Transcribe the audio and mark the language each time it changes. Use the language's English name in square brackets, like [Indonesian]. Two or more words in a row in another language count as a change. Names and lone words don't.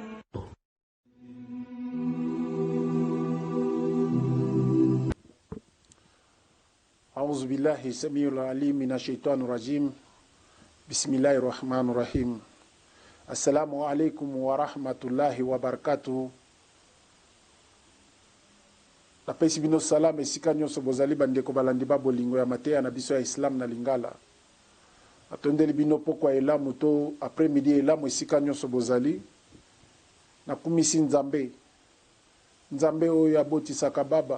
[Arabic] أعوذ بالله السميع العليم من الشيطان الرجيم. بسم الله الرحمن الرحيم. السلام عليكم ورحمة الله وبركاته. [Lingala] Napesi bino salam esika nyonso bozali bandeko balandi babolingo ya mateya na biso ya Islam na Lingala. Atondeli bino pokwa elamu to [French] après midi [Lingala] elamu esika nyonso bozali. Nakumisi Nzambe. Nzambe oyo abotisaka baba.